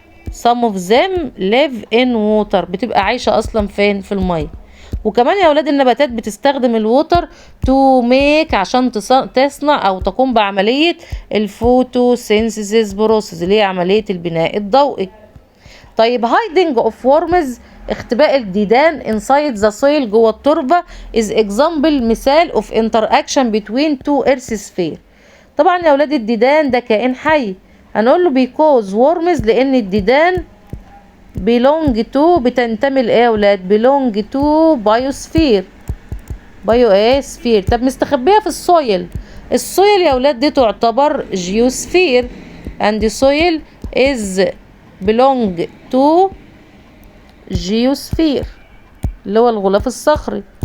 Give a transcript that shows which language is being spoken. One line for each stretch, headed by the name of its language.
English: some of them live in water
Arabic: بتبقى عايشة أصلا فين؟ في المية. وكمان يا أولاد النباتات بتستخدم الووتر
English: to make
Arabic: عشان تصنع أو تقوم بعملية الفوتوسينثيسيس بروسيس اللي هي عملية البناء الضوئي.
English: طيب hiding of worms
Arabic: اختباء الديدان
English: inside the soil
Arabic: جوه التربة
English: is example
Arabic: مثال
English: of interaction between two earth sphere.
Arabic: طبعا يا أولاد الديدان ده كائن حي هنقول له
English: because worms
Arabic: لأن الديدان
English: belong to
Arabic: بتنتمي لإيه يا أولاد
English: belong to biosphere biosphere.
Arabic: طب مستخبية في السويل. السويل يا أولاد دي تعتبر
English: geosphere and soil is belong to geosphere
Arabic: اللي هو الغلاف الصخري.